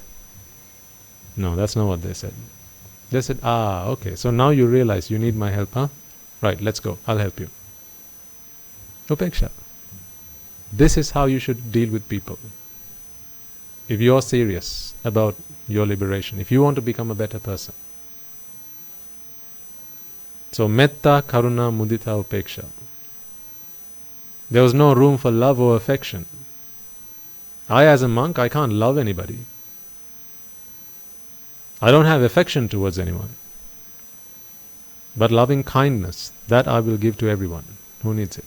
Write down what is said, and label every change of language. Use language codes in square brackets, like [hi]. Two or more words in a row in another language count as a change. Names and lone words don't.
[en] No, that's not what they said. They said, okay, so now you realize you need my help, huh? Right, let's go. I'll help you. Upeksha. This is how you should deal with people. If you're serious about your liberation, if you want to become a better person. So, [pi] metta, karuna, mudita, upeksha. [en] There was no room for love or affection. I, as a monk, I can't love anybody. I don't have affection towards anyone. But loving kindness, that I will give to everyone who needs it.